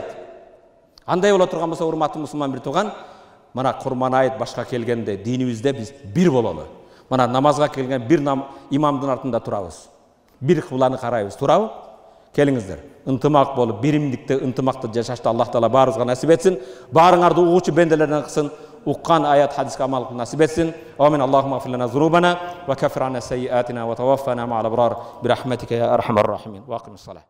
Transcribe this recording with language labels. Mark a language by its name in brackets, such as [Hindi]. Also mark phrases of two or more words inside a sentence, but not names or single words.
[Kyrgyz] Андай боло турган болсо урматтуу мусулман бир тууган, мына Курман айт башка келгенде динибизде биз бир бололу. Мына намазга келген бир имамдын артында турабыз. Бир кыбланы карайбыз, турабы? Келиңиздер. Ынтымак болуп, биримдикте, ынтымакта жашашты Аллах Таала баарыбызга насип этсин. Баарыңарды угуучу бенделерден кылсын. [Uzbek] Uqqan ayat hadisga amal qilib nasib etsin. [Arabic] آمين. اللهم اغفر لنا ذنوبنا وكفر عنا سيئاتنا وتوفنا مع الأبرار برحمتك يا أرحم الراحمين. وأقم الصلاة.